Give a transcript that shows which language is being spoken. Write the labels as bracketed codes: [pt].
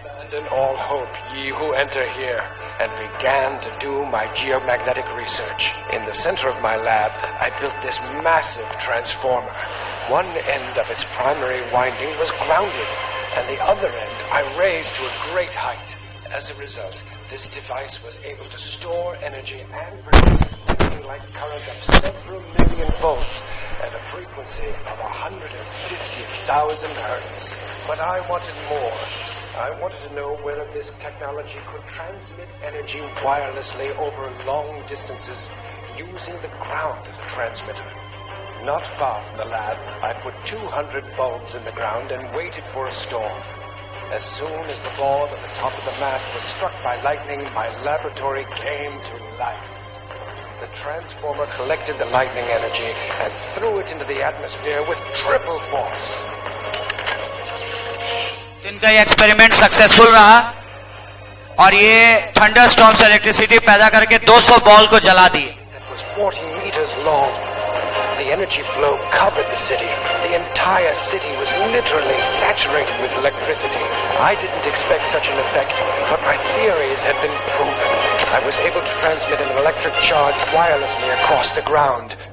[en] Abandon all hope, ye who enter here, and began to do my geomagnetic research. In the center of my lab, I built this massive transformer. One end of its primary winding was grounded, and the other end I raised to a great height. As a result, this device was able to store energy and produce a lightning-like current of several million volts at a frequency of 150,000 hertz. But I wanted more. I wanted to know whether this technology could transmit energy wirelessly over long distances using the ground as a transmitter. Not far from the lab, I put 200 bulbs in the ground and waited for a storm. As soon as the board at the top of the mast was struck by lightning, my laboratory came to life. The transformer collected the lightning energy and threw it into the atmosphere with triple force. [hi] इनका ये experiment successful रहा. और ये thunder storm से electricity पैदा करके 200 ball को जला दिए। [en] It was 40 meters long. The energy flow covered the city. The entire city was literally saturated with electricity. I didn't expect such an effect, but my theories had been proven. I was able to transmit an electric charge wirelessly across the ground.